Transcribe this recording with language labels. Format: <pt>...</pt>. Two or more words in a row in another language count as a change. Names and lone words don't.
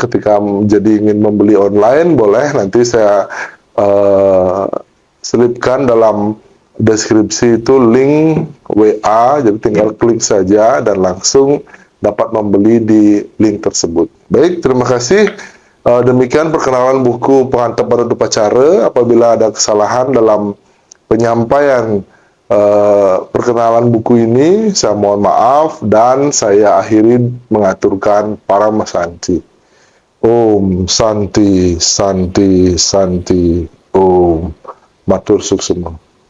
<id>Ketika jadi ingin membeli online, boleh nanti saya selipkan dalam deskripsi itu link WA, jadi tinggal klik saja dan langsung dapat membeli di link tersebut. Baik, terima kasih. Demikian perkenalan buku Pengantep Manut Upacara. Apabila ada kesalahan dalam penyampaian perkenalan buku ini, saya mohon maaf dan saya akhiri mengaturkan para Santi.</id> <sa>Om Santi, Santi, Santi, Om.</sa> <ban>Matur suksema.</ban>